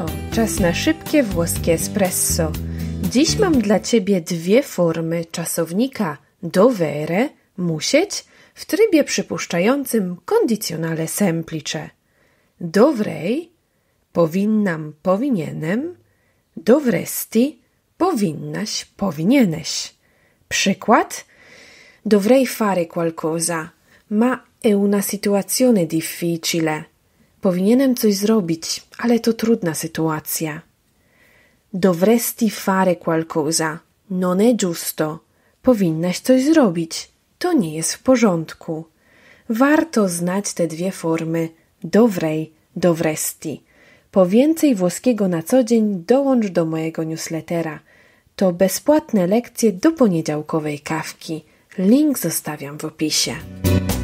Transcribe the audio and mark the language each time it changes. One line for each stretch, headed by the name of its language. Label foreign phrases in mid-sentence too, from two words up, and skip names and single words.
Polish: Czas na szybkie włoskie espresso. Dziś mam dla Ciebie dwie formy czasownika dovere, musieć, w trybie przypuszczającym
Italian: kondicjonale semplice. Dovrei,
Polish: powinnam, powinienem. Dovresti, powinnaś, powinieneś. Przykład:
Italian: dovrei fare qualcosa, ma è una situazione difficile.
Polish: Powinienem coś zrobić, ale to trudna sytuacja.
Italian: Dovresti fare qualcosa, non è giusto.
Polish: Powinnaś coś zrobić, to nie jest w porządku. Warto znać te dwie formy
Italian: dovrei, dovresti.
Polish: Po więcej włoskiego na co dzień dołącz do mojego newslettera. To bezpłatne lekcje do poniedziałkowej kawki. Link zostawiam w opisie.